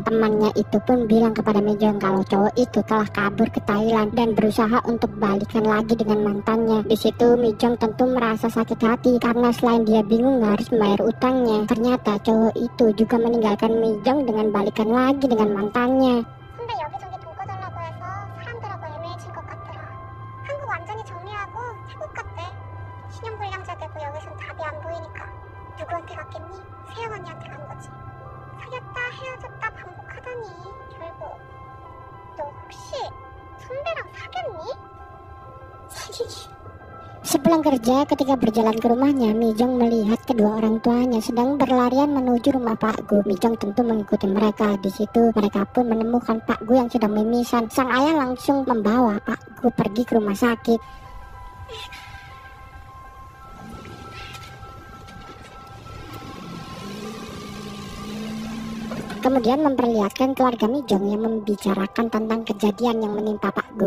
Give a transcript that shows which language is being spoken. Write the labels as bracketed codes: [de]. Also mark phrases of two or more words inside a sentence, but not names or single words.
[id] Temannya itu pun bilang kepada Mijong kalau cowok itu telah kabur ke Thailand dan berusaha untuk balikan lagi dengan mantannya. Di situ Mijong tentu merasa sakit hati karena selain dia bingung harus membayar utangnya, ternyata cowok itu juga meninggalkan Mijong dengan balikan lagi dengan mantannya. [ko] 선배 여기저기 돈 꺼달라고 해서 사람들하고 애매해진 것 같더라. 한국 완전히 정리하고 태국 갔대. 신용불량자 되고 여기선 답이 안 보이니까 누구한테 갔겠니? 세영 언니한테 간 거지. 사귀었다 헤어졌다 반복하더니 결국 너 혹시 선배랑 사귀었니? 사귀기. [id] Sepulang kerja, ketika berjalan ke rumahnya, Mijong melihat kedua orang tuanya sedang berlarian menuju rumah Pak Gu. Mijong tentu mengikuti mereka. Di situ mereka pun menemukan Pak Gu yang sedang mimisan. Sang ayah langsung membawa Pak Gu pergi ke rumah sakit. Kemudian memperlihatkan keluarga Mijong yang membicarakan tentang kejadian yang menimpa Pak Gu.